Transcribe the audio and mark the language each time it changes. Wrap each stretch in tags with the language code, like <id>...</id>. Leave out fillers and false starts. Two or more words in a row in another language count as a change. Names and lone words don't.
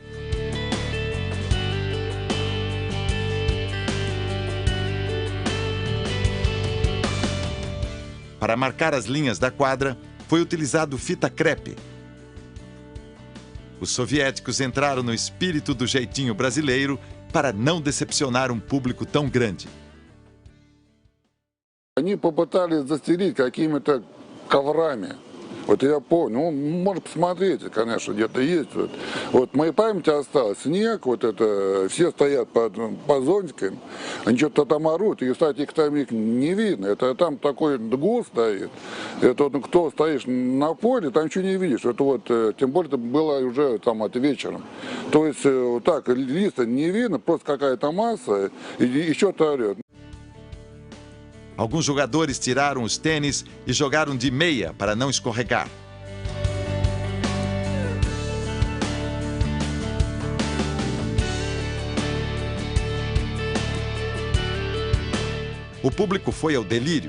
<pt>Para marcar as linhas da quadra, foi utilizado fita crepe. Os soviéticos entraram no espírito do jeitinho brasileiro para não decepcionar um público tão grande.</pt> <ru>Они попытались застелить какими-то коврами. Вот я помню, можно посмотреть, конечно, где-то есть. Вот в моей памяти осталось снег, вот это, все стоят под зонтиками, они что-то там орут, и, кстати, их там не видно, это там такой гул стоит, это вот, кто стоишь на поле, там ничего не видишь, это вот, тем более это было уже там это вечером. То есть вот так, листа не видно, просто какая-то масса, и что-то орет.</ru> <pt>Alguns jogadores tiraram os tênis e jogaram de meia para não escorregar. O público foi ao delírio.</pt>